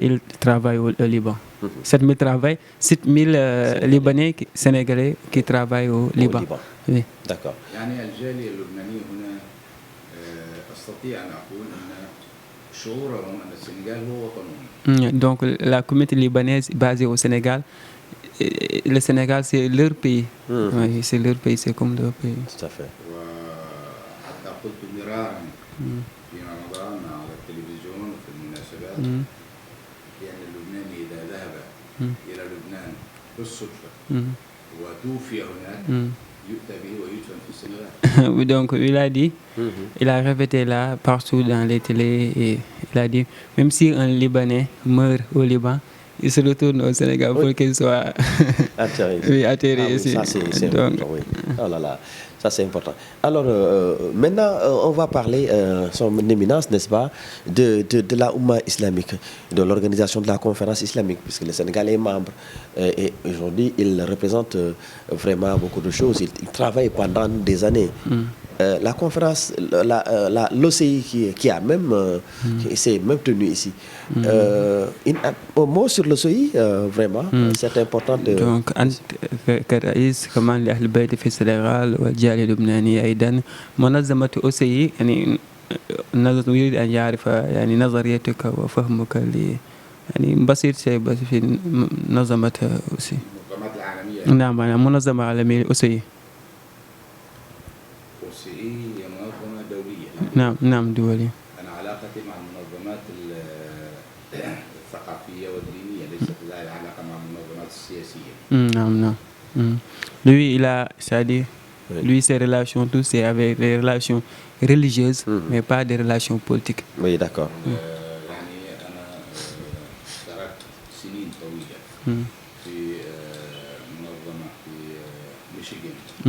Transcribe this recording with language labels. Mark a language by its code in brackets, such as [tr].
[fr] Ils travaillent au Liban. 7 000 travaillent, 7 000 Libanais Sénégalais qui travaillent au Liban. Oui. D'accord. [ar] يعني الجالية اللبنانية هنا أستطيع أن أقول أن شعورهم أن السنغال هو وطنهم. [fr] Donc la communauté libanaise basée au Sénégal, le Sénégal c'est leur pays. Oui, c'est leur pays, c'est comme leur pays. Tout à fait. [ar] وحتى قلت مرارا في رمضان على التلفزيون وفي المناسبات بأن اللبناني إذا ذهب إلى لبنان بالصدفة وتوفي هناك يؤتى به ويدفن في السنغال. [fr] Donc il a dit, il a répété là partout dans les télés et il a dit même si un Libanais meurt au Liban, il se retourne au Sénégal pour qu'il soit atterri ici. Ça c'est important, oui. Oh là là, ça c'est important. Alors maintenant, on va parler, son éminence, n'est-ce pas, de la Oumma islamique, de l'organisation de la conférence islamique, puisque le Sénégal est membre et aujourd'hui il représente vraiment beaucoup de choses. Il travaille pendant des années la conférence, l'OCI qui a même, qui s'est même tenue ici. Un mot sur l'OCI, vraiment, c'est important. [ar] Donc أنت كرئيس كمان لأهل البيت في السنغال والجالية اللبنانية أيضا منظمة أوسي يعني يريد أن يعرف يعني نظريتك وفهمك يعني بسيط شيء بس في منظمة أوسي. المنظمات العالمية. نعم منظمة عالمية أوسي. أوسي هي منظمة دولية. نعم دولية. أنا علاقتي مع المنظمات الثقافية والدينية ليست لها علاقة مع المنظمات السياسية. نعم. [fr] Lui, il a, c'est-à-dire, lui, ses relations, tout, c'est avec les relations religieuses, mais pas des relations politiques. Oui, d'accord. [ar] يعني أنا اشتركت سنين طويلة في منظمة في